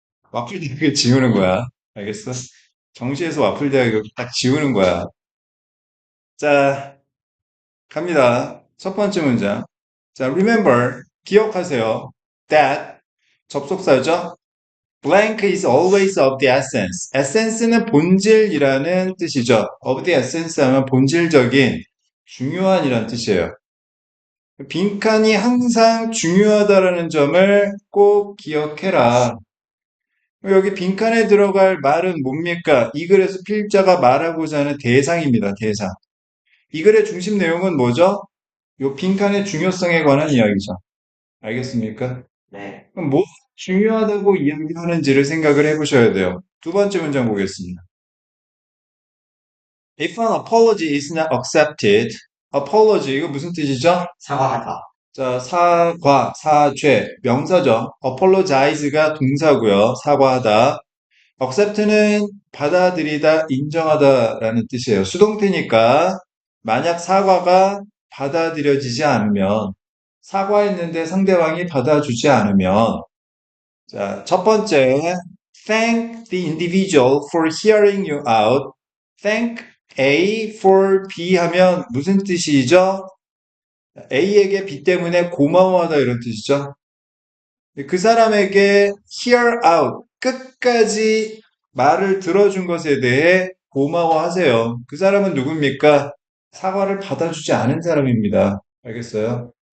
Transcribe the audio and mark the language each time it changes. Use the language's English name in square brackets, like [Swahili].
[Korean] 와플 대학을 지우는 거야. 알겠어? 정시에서 와플 대학을 딱 지우는 거야. 자, 갑니다. 첫 번째 문장. 자, remember, 기억하세요. that, 접속사죠? [English] blank is always of the essence. [Korean] essence는 본질이라는 뜻이죠. of the essence 하면 본질적인, 중요한이라는 뜻이에요. 빈칸이 항상 중요하다라는 점을 꼭 기억해라. 여기 빈칸에 들어갈 말은 뭡니까? 이 글에서 필자가 말하고자 하는 대상입니다. 대상. 이 글의 중심 내용은 뭐죠? 요 빈칸의 중요성에 관한 이야기죠. 알겠습니까? 네. 그럼 뭐 중요하다고 이야기하는지를 생각을 해보셔야 돼요. 두 번째 문장 보겠습니다. [English] If an apology is not accepted, apology [Korean] 이거 무슨 뜻이죠? 사과하다. 자, 사과, 사죄, 명사죠. apologize가 동사고요. 사과하다. accept는 받아들이다, 인정하다라는 뜻이에요. 수동태니까 만약 사과가 받아들여지지 않으면 사과했는데 상대방이 받아주지 않으면 자, 첫 번째 [English] thank the individual for hearing you out. [Korean] thank A for B 하면 무슨 뜻이죠? A에게 B 때문에 고마워하다 이런 뜻이죠. 그 사람에게 hear out 끝까지 말을 들어준 것에 대해 고마워하세요. 그 사람은 누굽니까? 사과를 받아주지 않은 사람입니다. 알겠어요?